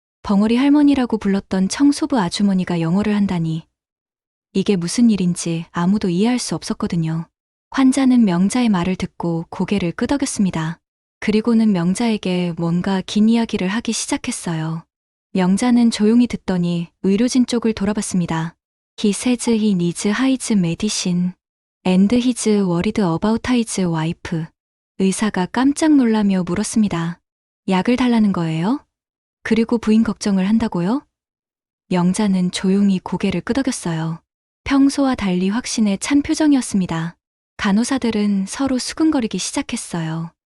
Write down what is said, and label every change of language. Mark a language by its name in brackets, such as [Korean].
[Korean] 벙어리 할머니라고 불렀던 청소부 아주머니가 영어를 한다니. 이게 무슨 일인지 아무도 이해할 수 없었거든요. 환자는 명자의 말을 듣고 고개를 끄덕였습니다. 그리고는 명자에게 뭔가 긴 이야기를 하기 시작했어요. 명자는 조용히 듣더니 의료진 쪽을 돌아봤습니다. [English] He says he needs his medicine and he's worried about his wife. [Korean] 의사가 깜짝 놀라며 물었습니다. 약을 달라는 거예요? 그리고 부인 걱정을 한다고요? 명자는 조용히 고개를 끄덕였어요. 평소와 달리 확신에 찬 표정이었습니다. 간호사들은 서로 수근거리기 시작했어요.